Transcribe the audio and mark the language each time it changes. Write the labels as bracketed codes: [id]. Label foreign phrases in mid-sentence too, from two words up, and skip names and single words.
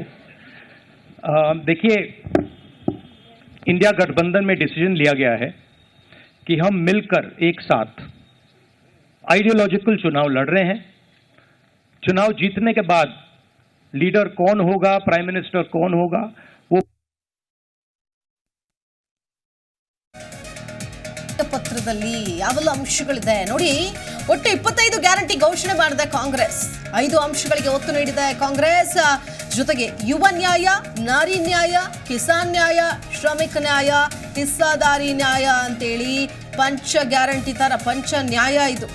[hi] देखिए, इंडिया गठबंधन में डिसीजन लिया गया है कि हम मिलकर एक साथ आइडियोलॉजिकल चुनाव लड़ रहे हैं. चुनाव जीतने के बाद लीडर कौन होगा, [en] prime minister [hi] कौन होगा, वो [kn] ಪತ್ರದಲ್ಲಿ ಯಾವೆಲ್ಲ ಅಂಶಗಳಿದೆ ನೋಡಿ. ಒಟ್ಟು 25 ಗ್ಯಾರಂಟಿ ಘೋಷಣೆ ಮಾಡಿದೆ ಕಾಂಗ್ರೆಸ್. 5 ಅಂಶಗಳಿಗೆ ಒತ್ತು ನೀಡಿದೆ ಕಾಂಗ್ರೆಸ್. ಜೊತೆಗೆ ಯುವ ನ್ಯಾಯ, ನಾರಿ ನ್ಯಾಯ, ಕಿಸಾನ್ ನ್ಯಾಯ, ಶ್ರಮಿಕ ನ್ಯಾಯ, ಹಿಸ್ಸಾದಾರಿ ನ್ಯಾಯ ಅಂತೇಳಿ ಪಂಚ ಗ್ಯಾರಂಟಿ ತರ ಪಂಚ ನ್ಯಾಯ ಇದು.